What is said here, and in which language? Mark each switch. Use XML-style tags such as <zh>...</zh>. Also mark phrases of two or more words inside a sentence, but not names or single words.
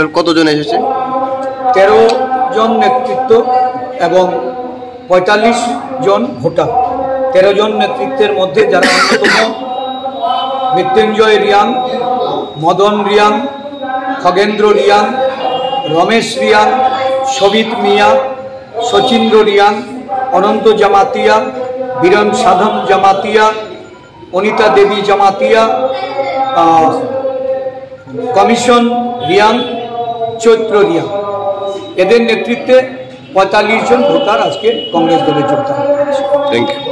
<bn>কতজন এসেছে? 13 জন নেতৃত্ব এবং 45 জন ভোটার। 13 জন নেতৃত্বের মধ্যে যারা অন্যতম মৃত্যুঞ্জয় রিয়াং, মদন রিয়াং, খগেন্দ্র রিয়াং, रमेश रियां, शोभित मिया, सचिंद्र रियां, अनंत जमातिया, बीरन साधन जमातिया, अनिता देवी जमातिया, कमिशन रियां, चैत्र रियां एদের নেতৃত্বে 45 জন ভোটার আজকে কংগ্রেস দলে যোগদান করেছে।</bn> <en>Thank you.</en>